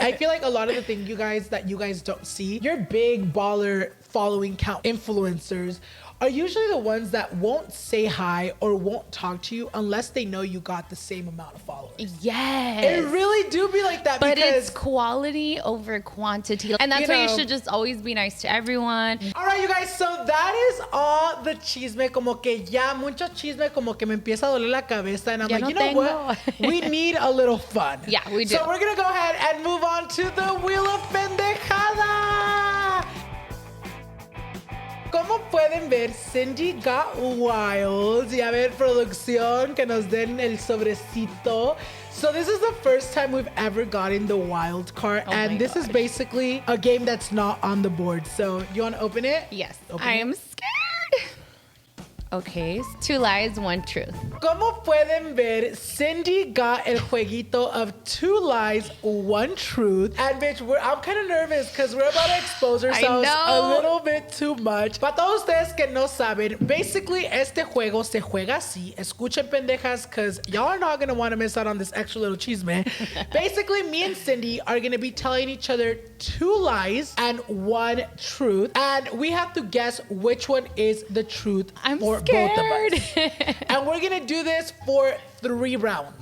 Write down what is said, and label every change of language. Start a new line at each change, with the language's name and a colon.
English: I feel like a lot of the thing you guys don't see, your big baller following count influencers are usually the ones that won't say hi or won't talk to you unless they know you got the same amount of followers. Yes. It really do be like that. But it's quality over quantity. And that's why you should just always be nice to everyone. All right, you guys. So that is all the chisme.
Spanish: Como que ya mucho chisme, como que me empieza a doler la cabeza.
English: And I'm like, you know what? We need a little fun. Yeah, we do. So we're going to go ahead and move on to the Wheel of Pendejada.
Spanish: Como pueden ver,
English: Cindy got wild.
Spanish: Y a ver, producción, que nos den el sobrecito.
English: So this is the first time we've ever gotten the wild card. And this is basically a game that's not on the board. So you want to open it? Yes. Open I am scared. Okay, 2 lies, 1 truth.
Spanish: Como pueden ver,
English: Cindy got
Spanish: el jueguito
English: of 2 lies, 1 truth. And bitch, I'm kind of nervous because we're about to expose ourselves a little bit too much.
Spanish: Para todos ustedes que no saben, basically este juego se juega así. Escuchen pendejas
English: because y'all are not going to want to miss out on this extra little chisme. Basically, me and Cindy are going to be telling each other 2 lies and 1 truth. And we have to guess which one is the truth for both of us. And we're going to do this for 3 rounds.